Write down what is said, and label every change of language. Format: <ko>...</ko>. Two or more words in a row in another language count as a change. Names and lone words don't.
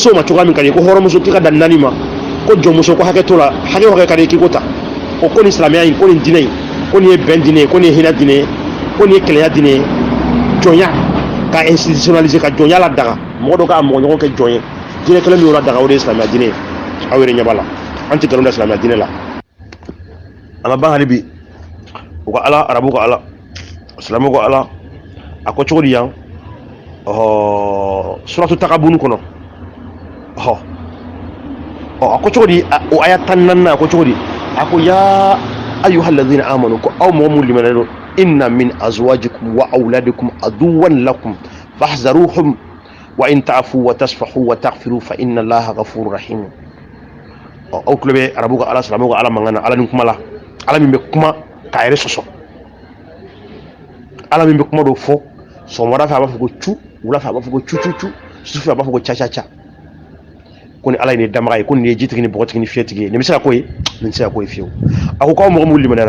<bm>so ma cogoya min ka di ye ko hɔrɔnmuso k'i ka dan naani ma ko jɔnmuso ko hakɛ t'o la hakɛ ka di ye k'i ko ta o ko nin silamɛya in ko nin diinɛ in ko nin ye bɛn diinɛ ye ko nin ye hinɛ diinɛ ye ko nin ye kelenya diinɛ ye jɔnya ka institutionnaliser ka jɔnya la daga mɔgɔ dɔ k'a mɔgɔ ɲɔgɔn kɛ jɔn ye diinɛ kelen min y'o la daga o de ye silamɛya diinɛ ye aw yɛrɛ ɲɛ b'a la an tɛ nkalon da silamɛya diinɛ la a ma ban hali bi u ka ala arabu ka ala silamɛw ka ala a ko cogo di yan suratu Tagabun kɔnɔ a ko cogo di o aya 14 a ko cogo di a ko</bm> <ar>يا أيها الذين آمنوا</ar> <bm>ko aw mɔgɔ mun limana don</bm> <ar>إن من أزواجكم وأولادكم عدوا لكم فاحذروهم وإن تعفوا وتصفحوا وتغفروا فإن الله غفور رحيم</ar> <bm>aw tulo bɛ arabu ka ala silamɛw ka ala mankan na ala ni kuma la ala min bɛ kuma k'a yɛrɛ sɔsɔ ala min bɛ kuma dɔ fɔ sɔgɔmada fɛ a b'a fɔ ko cu wula fɛ a b'a fɔ ko cu sufɛ a b'a fɔ ko ca ko ni ala ye nin damaga ye ko nin ye jitigi ni bɔgɔtigi ni fiyɛtigi ye nin bɛ se ka ko ye nin tɛ se ka ko ye fiyewu a ko k'aw mɔgɔ minnu limaniyara</bm>